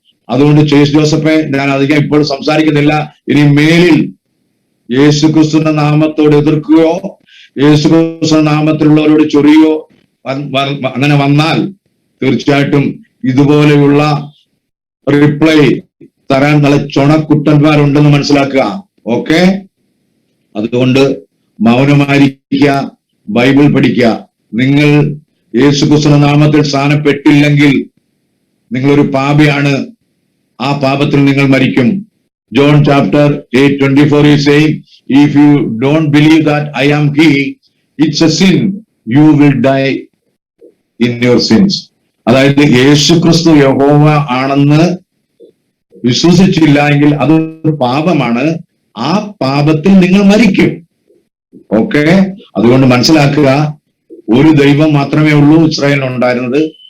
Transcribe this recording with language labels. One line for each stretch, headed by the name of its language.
Malayalam: അതുകൊണ്ട് ചേസ് ജോസഫെ, ഞാൻ അധികം ഇപ്പോൾ സംസാരിക്കുന്നില്ല. ഇനി മേലിൽ യേശു ക്രിസ്തുവിന്റെ നാമത്തോട് എതിർക്കുകയോ യേശു ക്രിസ്തുവിന്റെ നാമത്തിലുള്ളവരോട് ചൊറിയോ അങ്ങനെ വന്നാൽ തീർച്ചയായിട്ടും ഇതുപോലെയുള്ള റിപ്ലൈ തരാൻ നല്ല ചുണക്കുട്ടന്മാരുണ്ടെന്ന് മനസ്സിലാക്കുക. ഓക്കെ, അതുകൊണ്ട് മൗനമായിരിക്കുക, ബൈബിൾ പഠിക്കുക. നിങ്ങൾ യേശു ക്രിസ്തുവിന്റെ നാമത്തിൽ സ്ഥാനപ്പെട്ടില്ലെങ്കിൽ നിങ്ങളൊരു പാപിയാണ്. ആ പാപത്തിൽ നിങ്ങൾ മരിക്കും.
English: John chapter 8:24 is saying, if you don't believe that I am He, it's a sin. You will die in your sins.
Malayalam: അതായത് യേശു ക്രിസ്തു യഹോവ ആണെന്ന് വിശ്വസിച്ചില്ല എങ്കിൽ അത് പാപമാണ്. ആ പാപത്തിൽ നിങ്ങൾ മരിക്കും. ഓക്കെ, അതുകൊണ്ട് മനസ്സിലാക്കുക, ഒരു ദൈവം മാത്രമേ ഉള്ളൂ ഇസ്രായേലിൽ ഉണ്ടായിരുന്നത്.